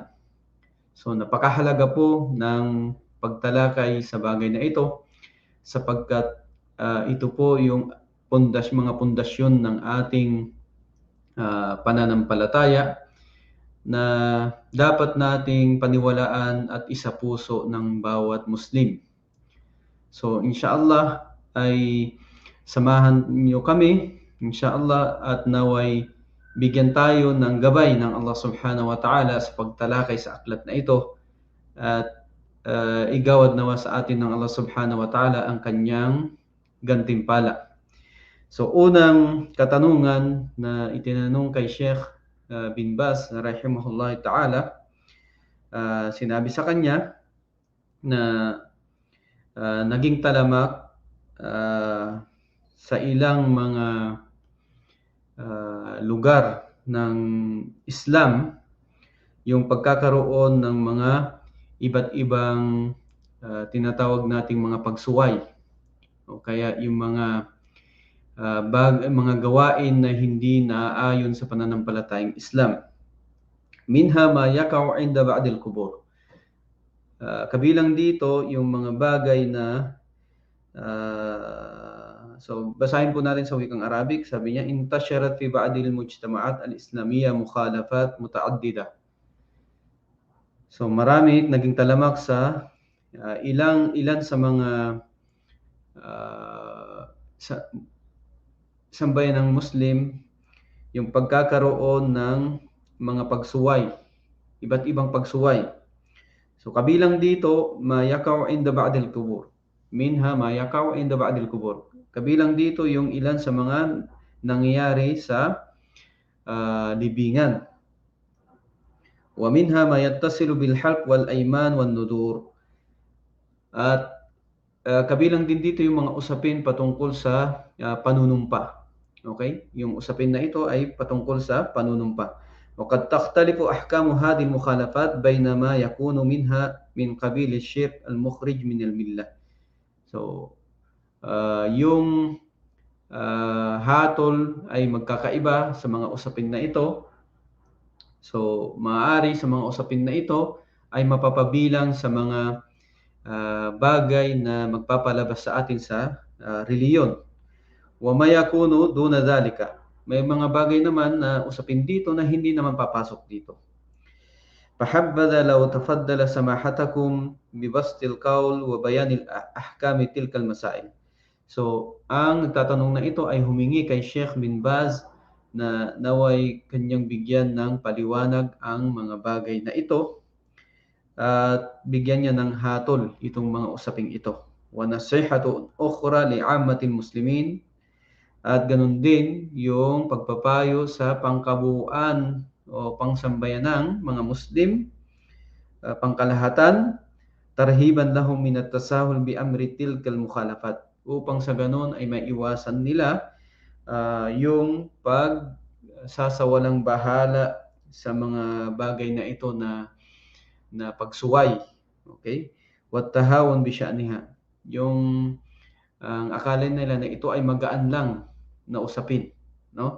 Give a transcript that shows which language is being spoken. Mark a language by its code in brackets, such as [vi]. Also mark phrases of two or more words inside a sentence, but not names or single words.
[tl] So napakahalaga po ng pagtalakay sa bagay na ito sapagkat ito po yung mga pundasyon ng ating pananampalataya na dapat nating paniwalaan at isapuso ng bawat Muslim. So insyaallah ay samahan niyo kami insyaallah at naway bigyan tayo ng gabay ng Allah [ar] سبحانه وتعالى [tl] sa pagtalakay sa aklat na ito at igawad nawa sa atin ng Allah [ar] سبحانه وتعالى [tl] ang kanyang gantimpala. So unang katanungan na itinanong kay Sheikh bin Baz [ar] رحمه الله تعالى, [tl] sinabi sa kanya na naging talamak sa ilang mga lugar ng Islam yung pagkakaroon ng mga iba't ibang tinatawag nating mga pagsuway o kaya yung mga gawain na hindi naaayon sa pananampalatayang Islam. [ar] منها ما يقع عند بعض القبور. [tl] Kabilang dito yung mga bagay na so basahin po natin sa wikang Arabic. Sabi niya, [ar] انتشرت في بعض المجتمعات الإسلامية مخالفات متعددة. [tl] So marami naging talamak sa ilan sa mga sambayan ng Muslim yung pagkakaroon ng mga pagsuway, iba't ibang pagsuway. So kabilang dito [ar] ما يقع عند بعض القبور. منها ما يقع عند بعض القبور. [tl] Kabilang dito yung ilan sa mga nangyayari sa libingan. [ar] ومنها ما يتصل بالحلف والأيمان والنذور. [tl] At kabilang din dito yung mga usapin patungkol sa panunumpa. Okay? Yung usapin na ito ay patungkol sa panunumpa. [ar] وقد تختلف أحكام هذه المخالفات بينما يكون منها من قبيل الشرك المخرج من الملة. [tl] So, yung hatol ay magkakaiba sa mga usapin na ito. So, maaari sa mga usapin na ito ay mapapabilang sa mga bagay na magpapalabas sa atin sa reliyon. [ar] وما يكون دون ذلك. [tl] May mga bagay naman na usapin dito na hindi naman papasok dito. [ar] فحبذا لو تفضل سماحتكم ببسط القول وبيان أحكام تلك المسائل. [tl] So, ang nagtatanong na ito ay humingi kay Sheikh bin Baz na naway kanyang bigyan ng paliwanag ang mga bagay na ito at bigyan niya ng hatol itong mga usaping ito. [ar] ونصيحة أخرى لعامة المسلمين, [tl] at ganun din yung pagpapayo sa pangkabuuan o pangsambayanang mga Muslim, pangkalahatan, [ar] ترهيبا لهم من التساهل بأمر تلك المخالفات, [tl] upang sa ganun ay maiwasan nila yung pagsasawalang bahala sa mga bagay na ito na pagsuway. Okay? [ar] والتهاون بشأنها. [tl] Yung ang akala nila na ito ay magaan lang na usapin, no?